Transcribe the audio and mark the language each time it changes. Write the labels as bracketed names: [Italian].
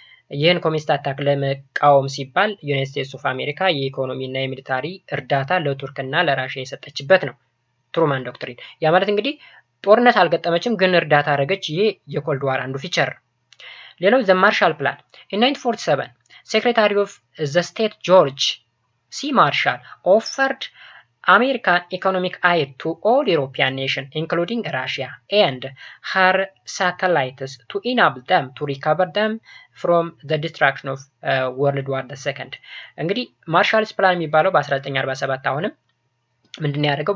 [Amharic] ይህን ኮሚኒስት አታክ ለመቃወም ሲባል ዩናይትድ ስቴትስ ኦፍ አሜሪካ የኢኮኖሚ እና የሚሊታሪ እርዳታ ለቱርክና ለራሽያ የሰጠችበት ነው ትሩማን ዶክትሪን። ያ ማለት እንግዲህ ጦርነት አልገጠመችም፣ ግን እርዳታ አደረገች። ይሄ የኮልድ ዋር አንዱ ፊቸር። ሌላው ዘ ማርሻል ፕላን [English] in 1947 Secretary of the State George C. Marshall offered American economic aid to all European nations, including Russia and her satellites, to enable them to recover them from the destruction of World War II. [Amharic] እንግዲህ ማርሻልስ ፕላን የሚባለው በ1947 አሁንም ምንድነው ያደረገው?